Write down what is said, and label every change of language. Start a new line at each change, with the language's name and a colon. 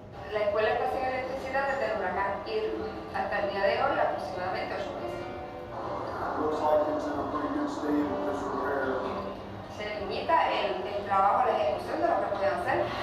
Spanish: La escuela está sin electricidad desde el huracán Irma hasta el día de hoy, aproximadamente 8 meses.
English: Looks like it's in a pretty good state of disrepair.
Spanish: Se limita el trabajo, la ejecución de lo que pueden hacer.